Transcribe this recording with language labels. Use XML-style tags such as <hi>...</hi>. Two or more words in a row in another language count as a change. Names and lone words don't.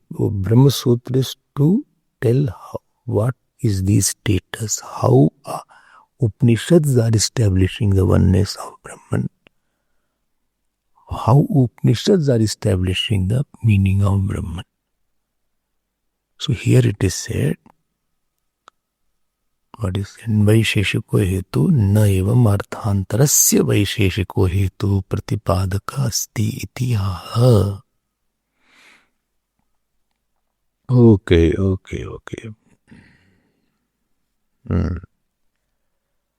<en>Brahma Sutra is to tell what is the status, how Upanishads are establishing the oneness of Brahman. How Upanishads are establishing the meaning of Brahman. So here it is said, what is</en> <sa>वैशेषिको हेतु न एवम् अर्थान्तरस्य वैशेषिको हेतु प्रतिपादक अस्ति इति आह.</sa> <en>Okay.</en>